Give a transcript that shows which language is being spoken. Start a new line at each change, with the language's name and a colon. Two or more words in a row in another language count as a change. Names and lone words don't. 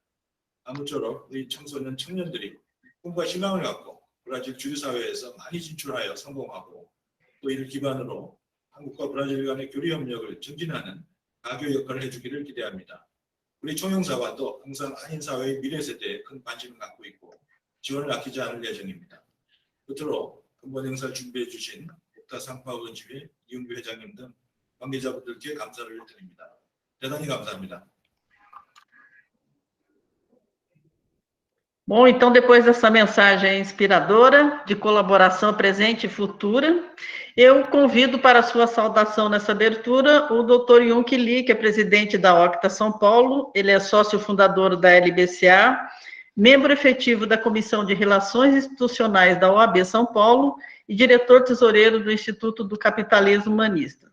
Korean: 아무쪼록 우리 청소년, 청년들이 꿈과 희망을 갖고 브라질 주류사회에서 많이 진출하여 성공하고 또 이를 기반으로 한국과 브라질 간의 교류 협력을 증진하는 가교 역할을 해주기를 기대합니다. 우리 총영사관도 항상 한인사회의 미래 세대에 큰 관심을 갖고 있고 지원을 아끼지 않을 예정입니다. 끝으로 근본 행사를 준비해 주신 옥타 상파울로 집회 이은규 회장님 등 관계자분들께 감사를 드립니다. 대단히 감사합니다.
Portuguese: Bom, então, depois dessa mensagem inspiradora, de colaboração presente e futura, eu convido para a sua saudação nessa abertura o Dr. Yuk Lee, que é presidente da Octa São Paulo, ele é sócio fundador da LBCA, membro efetivo da Comissão de Relações Institucionais da OAB São Paulo e diretor tesoureiro do Instituto do Capitalismo Humanista.